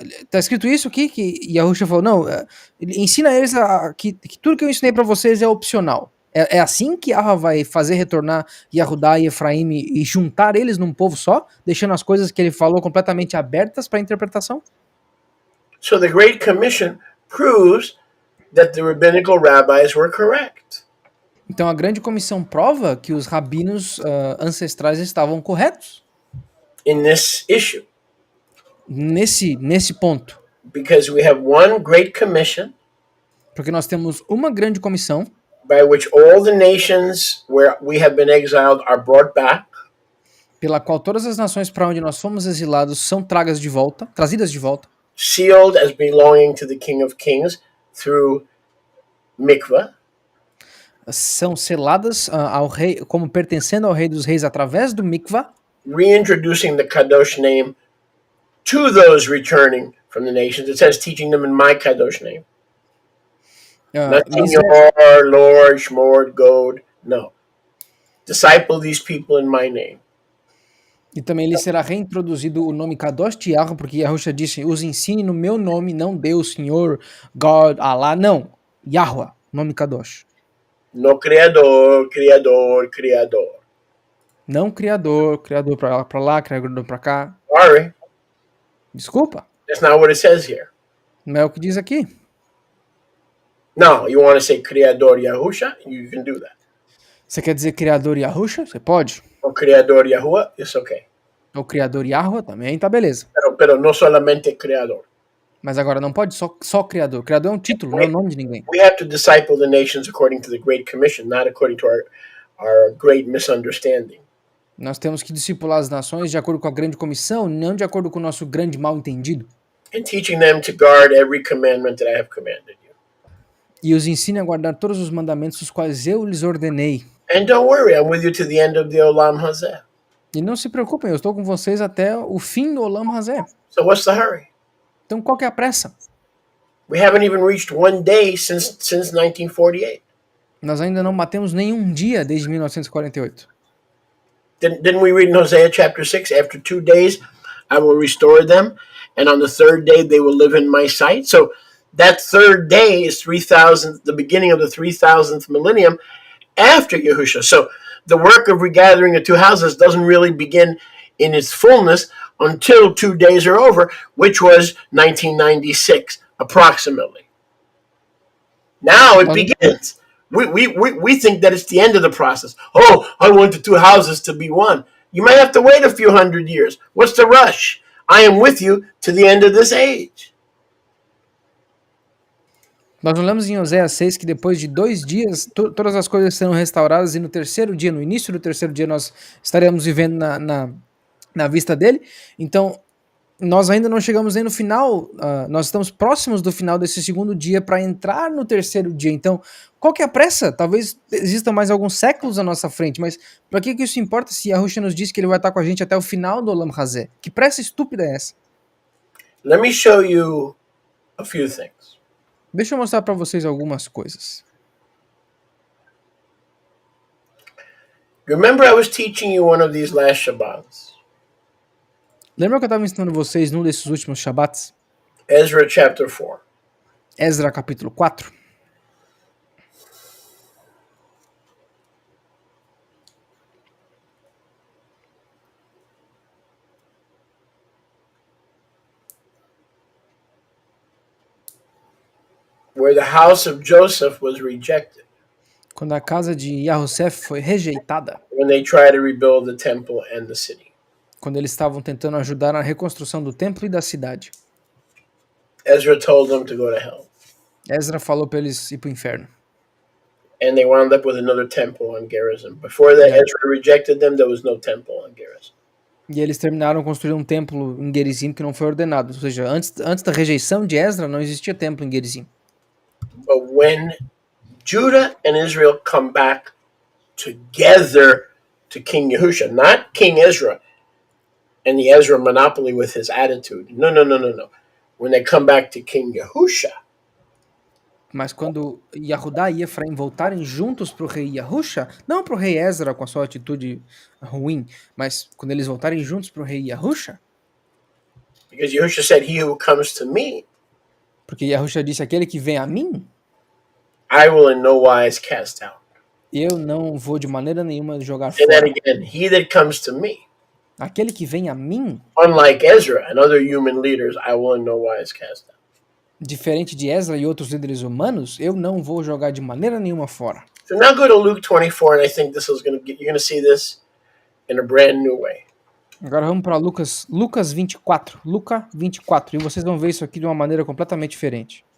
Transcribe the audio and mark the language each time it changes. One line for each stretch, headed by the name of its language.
Portuguese: Tá escrito isso aqui, que Yahusha falou, não, ensina eles que tudo que eu ensinei para vocês é opcional. É assim que Yahweh vai fazer retornar Yahudá e Efraim e juntar eles num povo só, deixando as coisas que ele falou completamente abertas para interpretação?
English: So the Great Commission proves that the rabbinical rabbis were correct.
Portuguese: Então a grande comissão prova que os rabinos ancestrais estavam corretos
English: in this issue
Portuguese: nesse ponto.
English: because we have one great commission
Portuguese: Porque nós temos uma grande comissão
English: by which all the nations where we have been exiled are brought back,
Portuguese: pela qual todas as nações para onde nós fomos exilados são trazidas de volta,
English: sealed as belonging to the King of Kings through mikvah,
Portuguese: são seladas ao rei, como pertencendo ao Rei dos Reis através do mikvah,
English: reintroducing the Kadosh name to those returning from the nations. It says teaching them in my Kadosh name. Not Senor, Lord, Shmord, God. No. Disciple these people in my name.
Portuguese: E também lhe será reintroduzido o nome Kadosh Tiago, porque Yahusha disse, os ensine no meu nome, não Deus, Senhor, God, Allah, não. Yahweh, nome Kadosh. No criador, criador, criador. Não criador pra lá, criador pra cá.
English: Sorry.
Portuguese: Desculpa.
English: That's not what it says here.
Portuguese: Não é o que diz aqui.
English: No, you want to say criador Yahusha? You can do that.
Portuguese: Você quer dizer criador Yahusha? Você pode. O criador Yahuwah,
English: it's okay.
Portuguese: O criador Yahweh também, tá beleza.
Spanish: Pero no solamente criador.
Portuguese: Mas agora não pode só criador. Criador é um título, não é o nome de ninguém.
English: We have to disciple the nations according to the Great Commission, not according to our great misunderstanding.
Portuguese: Nós temos que discipular as nações de acordo com a grande comissão, não de acordo com o nosso grande mal entendido.
English: And teaching them to guard every commandment that I have commanded you.
Portuguese: E os ensine a guardar todos os mandamentos os quais eu lhes ordenei.
English: And don't worry, I'm with you to the end of the Olam Hazeh.
Portuguese: E não se preocupem, eu estou com vocês até o fim do Olam Hazeh.
English: So what's the hurry?
Portuguese: Então qual que é a pressa?
English: We haven't even reached one day since 1948.
Portuguese: Nós ainda não batemos nenhum dia desde 1948.
English: Didn't we read in Hosea chapter 6, after 2 days I will restore them, and on the third day they will live in my sight? So that third day is 3,000, the beginning of the 3,000th millennium after Yahusha. So the work of regathering the two houses doesn't really begin in its fullness until 2 days are over, which was 1996, approximately. Now it begins. We think that it's the end of the process. Oh, I want the two houses to be one. You might have to wait a few hundred years. What's the rush? I am with you to the end of this age.
Portuguese: Nós lemos em Oséias 6 que depois de 2 dias todas as coisas serão restauradas e no terceiro dia, no início do terceiro dia, nós estaremos vivendo na vista dele. Então, nós ainda não chegamos nem no final, nós estamos próximos do final desse segundo dia para entrar no terceiro dia. Então, qual que é a pressa? Talvez existam mais alguns séculos à nossa frente, mas para que isso importa se Yahusha nos diz que ele vai estar com a gente até o final do Olam Hazeh? Que pressa estúpida é essa?
English: Let me show you a few things.
Portuguese: Deixa eu mostrar para vocês algumas coisas.
English: Remember I was teaching you one of these last Shabbats?
Portuguese: Lembra que eu estava ensinando vocês num desses últimos Shabbats?
English: Ezra chapter 4.
Portuguese: Ezra capítulo 4.
English: Where the house of Joseph was rejected.
Portuguese: Quando a casa de Yahosef foi rejeitada.
English: When they tried to rebuild the temple and the city.
Portuguese: Quando eles estavam tentando ajudar na reconstrução do templo e da cidade.
English: Ezra told them to go to hell.
Portuguese: Ezra falou para eles ir para o inferno.
English: And they wound up with another temple on Gerizim. Before that, Ezra rejected them, there was no temple on Gerizim.
Portuguese: E eles terminaram construindo um templo em Gerizim que não foi ordenado. Ou seja, antes da rejeição de Ezra, não existia templo em Gerizim.
English: But when Judah and Israel come back together to King Yahusha, not King Ezra and the Ezra monopoly with his attitude. No. When they come back to King Yahusha.
Portuguese: Mas quando Yahudá e Efraim voltarem juntos para o rei Yahusha, não para o rei Ezra com a sua atitude ruim, mas quando eles voltarem juntos para o rei Yahusha.
English: Because Yahusha said, he who comes to me,
Portuguese: porque Yahusha disse, aquele que vem a mim,
English: I will in no wise cast out.
Portuguese: Eu não vou de maneira nenhuma jogar fora.
English: And then again, he that comes to me.
Portuguese: Aquele que vem a mim.
English: Unlike Ezra and other human leaders, I will in no wise cast out.
Portuguese: Diferente de Ezra e outros líderes humanos, eu não vou jogar de maneira nenhuma fora.
English: So now go to Luke 24, and I think this is you're going to see this in a brand new way.
Portuguese: Agora vamos para Lucas 24. Luca 24. E vocês vão ver isso aqui de uma maneira completamente diferente.